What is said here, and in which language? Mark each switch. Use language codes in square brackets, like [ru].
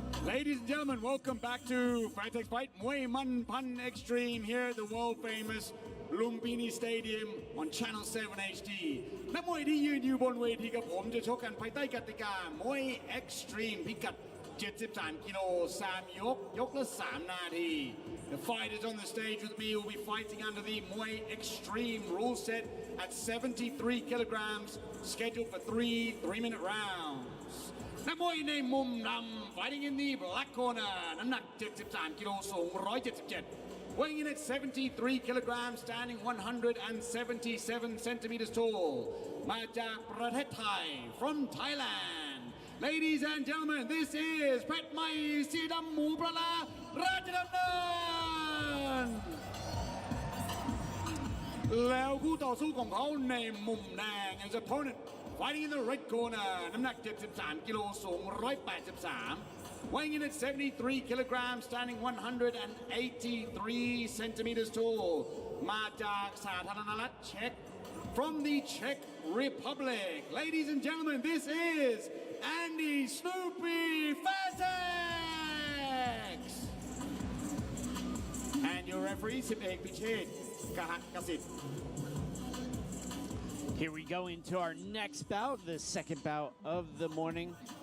[en] Ladies and gentlemen, welcome back to Fairtex Fight Muay Man Pan Extreme here at the world famous Lumpini Stadium on Channel 7 HD [th] นักมวยที่ยืนอยู่บนเวทีกับผมจะชกกันภายใต้กติกามวย Extreme พิกัด 73 กิโล 3 ยกละ 3 นาที [en] The fighters on the stage with me will be fighting under the Muay Extreme rule set at 73 kilograms, scheduled for 3 3-minute rounds. [th] นักมวยในมุมดำ [en] fighting in the black corner [th] น้ำหนัก 73 กิโลสูง 177 [en] weighing in at 73 kilograms, standing 177 centimeters tall [th] มาจากประเทศไทย [en] from Thailand. Ladies and gentlemen, this is เพชรไม่สีดำหมูปลาร้าราชดำเนิน [th] แล้วคู่ต่อสู้ของเขาในมุมแดง [en] his opponent fighting in the red corner [th] น้ำหนัก 73 กิโลสูง 183 [en] weighing in at 73 kilograms, standing 183 centimeters tall [th] มาจากสาธารณรัฐเช็ก [en] from the Czech Republic. Ladies and gentlemen, this is Andy Snoopy Fairtex and your referee สิบเอกพิเชษฐ์กสิทธิ์ Here we go into our next bout, the second bout of the morning.